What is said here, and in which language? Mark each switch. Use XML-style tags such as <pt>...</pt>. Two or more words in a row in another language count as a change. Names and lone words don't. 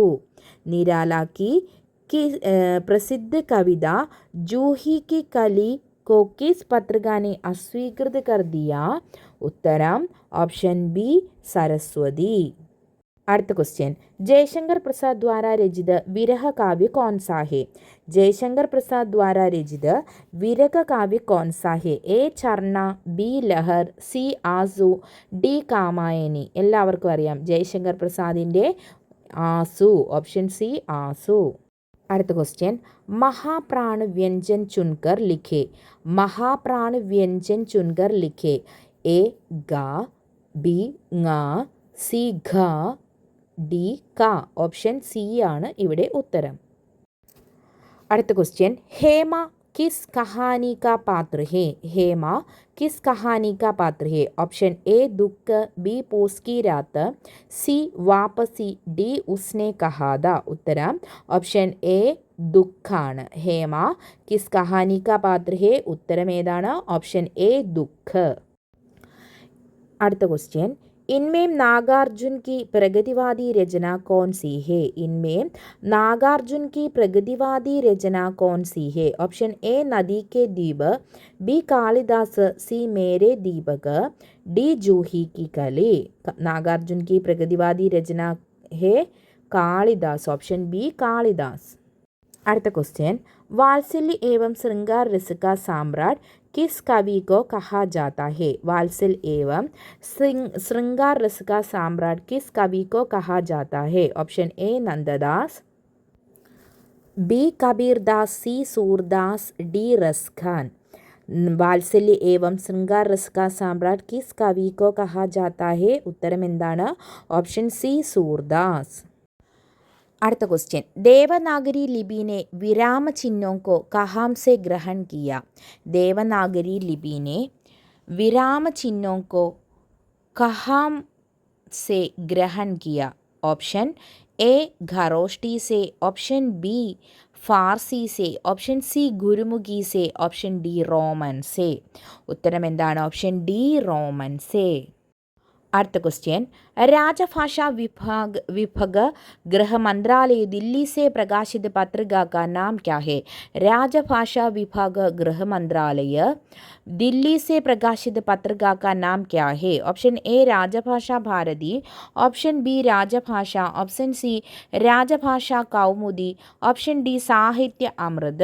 <hi>निराला की प्रसिद्ध कविता जूही की कली को किस पत्रिका ने अस्वीकृत कर दिया? उत्तरम ऑप्शन बी सरस्वती. अर्थ क्वेश्चन, जयशंकर प्रसाद द्वारा रचित विरह काव्य कौन सा है? जयशंकर प्रसाद द्वारा रचित विरह काव्य कौन सा है?</hi> <ml>ए ചർണ, ബി ലഹർ, സി ആസു, ഡി കാമായനി. എല്ലാവർക്കും അറിയാം ജയശങ്കർ പ്രസാദിൻ്റെ ആസു. ഓപ്ഷൻ സി ആസു.</ml> <hi>अर्थ क्वेश्चन, महाप्राण व्यंजन चुनकर लिखे. महाप्राण व्यंजन चुनकर लिखे. ए गा, बी ങ, സി ഘ, ഡി ക.</hi> <ml>ഓപ്ഷൻ സി ആണ് ഇവിടെ ഉത്തരം. അടുത്ത ക്വസ്റ്റ്യൻ, ഹേമ</ml> <hi>किस कहानी का पात्र है? हेमा किस कहानी का पात्र है? ऑप्शन ए दुख, बी पोस की रात, सी वापसी, डी उसने कहा था. उत्तरम ऑप्शन ए ദുഃഖാണ്. हेमा किस कहानी का पात्र है.</hi> <ml>ഉത്തരം ഏതാണ്? ഓപ്ഷൻ എ ദുഃഖ്. അടുത്ത ക്വസ്റ്റ്യൻ,</ml> <hi>इनमें नागार्जुन की प्रगतिवादी रचना कौन सी है? इनमें नागार्जुन की प्रगतिवादी रचना कौन सी है? ऑप्शन ए नदी के द्वीप, बी कालिदास, सी मेरे दीपक, डी जूही की कली। नागार्जुन की प्रगतिवादी रचना है कालिदास, ऑप्शन बी कालिदास। അടുത്ത क्वेश्चन, वात्सल्य एवं श्रृंगार रस का सम्राट किस कवि को कहा जाता है? वात्सल्य एवं श्रृंगार रस का सम्राट किस कवि को कहा जाता है? ऑप्शन ए नंददास, बी कबीरदास, सी सूरदास, डी रस खान। वात्सल्य एवं श्रृंगार रस का सम्राट किस कवि को कहा जाता है?</hi> <ml>ഉത്തരം എന്താണ്? ഓപ്ഷൻ സി സൂർദാസ്।</ml> <hi>അടുത്ത क्वेश्चन, देवनागरी लिपि ने विराम चिन्हों को कहाँ से ग्रहण किया? देवनागरी लिपि ने विराम चिन्हों को कहाँ से ग्रहण किया? ऑप्शन ए खरोष्टी से, ऑप्शन बी फारसी से, ऑप्ഷൻ सी गुरुमुखी से, ऑप्शन डी रोमन से।</hi> <ml>उत्तरम എന്താണ്? ഓപ്ഷൻ ഡി റോമൻ से।</ml> <hi>അടുത്ത क्वेश्चन, राजभाषा विभाग गृह मंत्रालय दिल्ली से प्रकाशित पत्रिका का नाम क्या है? राजभाषा विभाग गृह मंत्रालय दिल्ली से प्रकाशित पत्रिका का नाम क्या है? ऑप्शन ए राजभाषा भारती, ऑप्शन बी राजभाषा, ऑप्शन सी राजभाषा कौमुदी, ऑप्शन डी साहित्य अमृत।</hi>